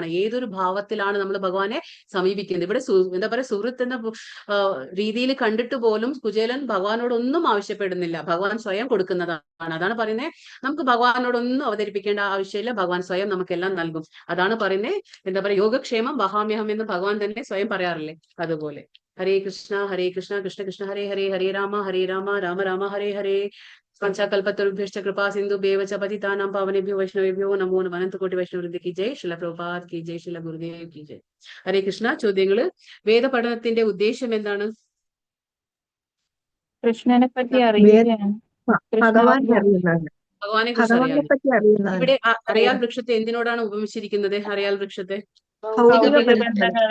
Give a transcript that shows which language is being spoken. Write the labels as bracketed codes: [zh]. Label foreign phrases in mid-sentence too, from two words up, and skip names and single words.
[ml] ഏതൊരു ഭാവത്തിലാണ് നമ്മൾ ഭഗവാനെ സമീപിക്കുന്നത്. ഇവിടെ എന്താ പറയാ, സുഹൃത്ത് എന്ന രീതിയിൽ കണ്ടിട്ട് പോലും കുചേലൻ ഭഗവാനോടൊന്നും ആവശ്യപ്പെടുന്നില്ല. ഭഗവാൻ സ്വയം കൊടുക്കുന്നതാണ്. അതാണ് പറയുന്നത്, നമുക്ക് ഭഗവാനോടൊന്നും അവതരിപ്പിക്കേണ്ട ആവശ്യമില്ല. ഭഗവാൻ സ്വയം നമുക്കെല്ലാം നൽകും. അതാണ് പറയുന്നത്, എന്താ പറയാ, [sa] യോഗക്ഷേമം വഹാമ്യഹം [ml] എന്ന് ഭഗവാൻ തന്നെ സ്വയം പറയാറില്ലേ, അതുപോലെ. [sa] ഹരേ കൃഷ്ണ കൃഷ്ണ കൃഷ്ണ ഹരേ ഹരേ, ഹരേ രാമ രാമ രാമ ഹരേ ഹരേ. पंचाकल्पतरुभ्यश्च कृपा सिंधुभ्येव च पतितानां पावनेभ्यो वैष्णवेभ्यो नमो नमः. [hi] अनंतकोटि वैष्णववृंद की जय. शिला प्रभुपाद की जय. शिला गुरुदेव की जय. [ml] ഹരേ കൃഷ്ണ. ചോദ്യങ്ങള്, വേദ പഠനത്തിന്റെ ഉദ്ദേശം എന്താണ്? കൃഷ്ണനെ പറ്റി അറിയുകയാണ്. ഭഗവാനെ അറിയുന്നതാണ്. ഭഗവാനെ കുറിച്ച് ഭഗവാനെ അറിയാൻ. പറ്റി അറിയുന്നതാണ്. ഇവിടെ അറിയാൽ വൃക്ഷത്തെ എന്തിനോടാണ് ഉപമിച്ചിരിക്കുന്നത്? അറിയാൽ വൃക്ഷത്തെ ഭൗതിക ബന്ധങ്ങളെ